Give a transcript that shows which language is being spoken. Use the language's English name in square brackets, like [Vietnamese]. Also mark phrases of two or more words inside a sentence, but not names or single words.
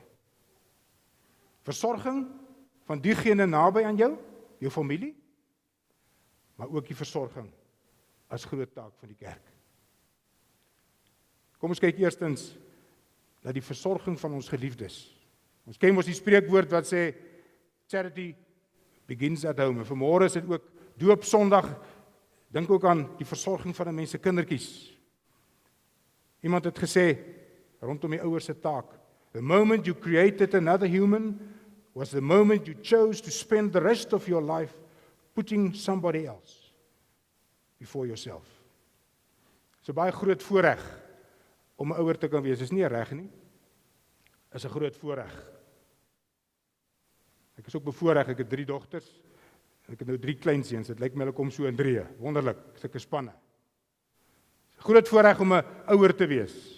[Afrikaans] Versorging van diegene naby aan jou, jou familie, maar ook die versorging as groot taak van die kerk. Kom ons kyk eerstens na die versorging van ons geliefdes. Ons ken mos die spreekwoord wat sê, [English] charity begins at home. [Afrikaans] Vanmôre is dit ook doopsondag, dink ook aan die versorging van 'n mens se kindertjies. Iemand het gesê, rondom die ouers se taak, [English] the moment you created another human, was the moment you chose to spend the rest of your life putting somebody else before yourself. [Afrikaans] So baie groot voorreg om 'n ouer te kan wees, is nie reg nie, is 'n groot voorreg. Ek is ook bevoorreg, ek het 3 dogters, ek het nou 3 kleinseuns, dit lyk my hulle kom so in 3, wonderlik, sulke spanne. Groot voorreg om 'n ouer te wees.